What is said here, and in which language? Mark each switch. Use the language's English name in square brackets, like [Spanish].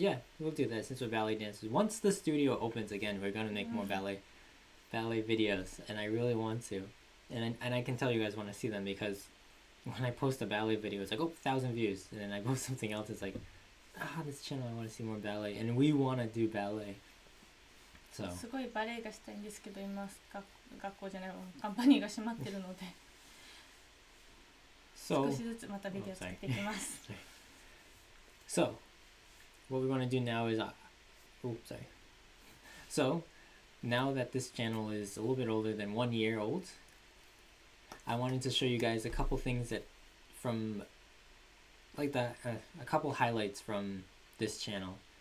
[English] Yeah, we'll do that since we're ballet dancers. Once the studio opens again, we're gonna make more ballet videos, and I really want to. and I can tell you guys want to see them because when I post a ballet video, it's like 1,000 views, and then I post something else, it's like this channel I want to see more ballet, and we want to do ballet. So [Japanese] すごいバレエがしたいんですけど今学校じゃないカンパニーが閉まってるので [English] so [Japanese] 少しずつまたビデオ作っていきます [English] So, what we want to do now is, So, now that this channel is a little bit older than 1 year old, I wanted to show you guys a couple things that from, like a couple highlights from this channel.